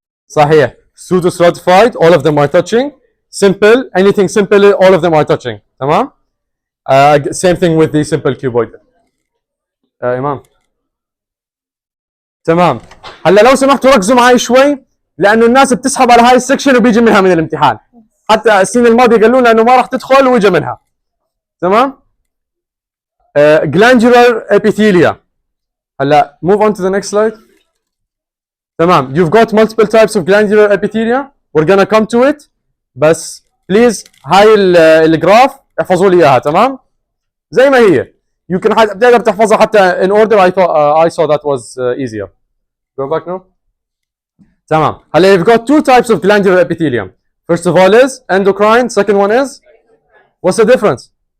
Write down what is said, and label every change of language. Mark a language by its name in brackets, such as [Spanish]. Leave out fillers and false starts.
[Arabic] صحيح. [English] Pseudo stratified, all of them are touching. Simple, anything simple, all of them are touching. [Arabic] تمام؟ [English] Same thing with the simple cuboid. [Arabic] إمام. تمام. هلا لو سمحتوا ركزوا معي شوي لانه الناس بتسحب على هاي السكشن وبيجي منها من الامتحان. حتى السنه الماضيه قالوا لنا انه ما راح تدخل واجا منها. تمام؟ [English] Glandular epithelia. [Arabic] هلا [English] move on to the next slide. [Arabic] تمام. [English] You've got multiple types of glandular epithelia. We're gonna come to it. [Arabic] بس please هاي الجراف احفظوا لي اياها. تمام؟ زي ما هي. [English] You can [Arabic] بتقدر تحفظها حتى [English] in order. I thought I saw that was easier. Go back now. [Arabic] تمام. هلا [English] you've got two types of glandular epithelium. First of all is endocrine. Second one is, what's the difference?